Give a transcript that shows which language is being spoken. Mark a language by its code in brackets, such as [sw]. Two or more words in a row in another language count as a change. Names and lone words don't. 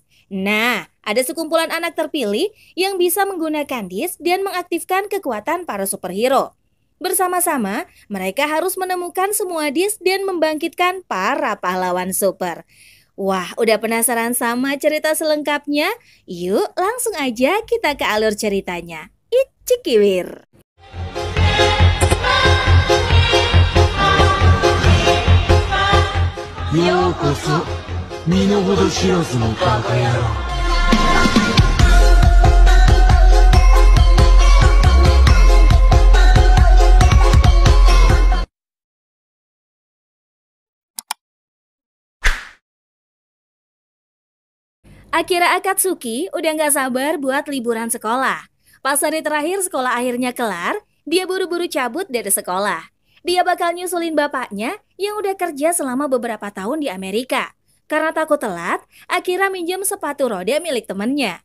[id] Nah, ada sekumpulan anak terpilih yang bisa menggunakan disk dan mengaktifkan kekuatan para superhero. Bersama-sama, mereka harus menemukan semua disk dan membangkitkan para pahlawan super. Wah, udah penasaran sama cerita selengkapnya? Yuk, langsung aja kita ke alur ceritanya. Icikiwir. [ja] ようこそ身の程知らずのバカ野郎。 [id] Akira Akatsuki udah gak sabar buat liburan sekolah. Pas hari terakhir sekolah akhirnya kelar, dia buru-buru cabut dari sekolah. Dia bakal nyusulin bapaknya yang udah kerja selama beberapa tahun di Amerika. Karena takut telat, Akira minjem sepatu roda milik temennya.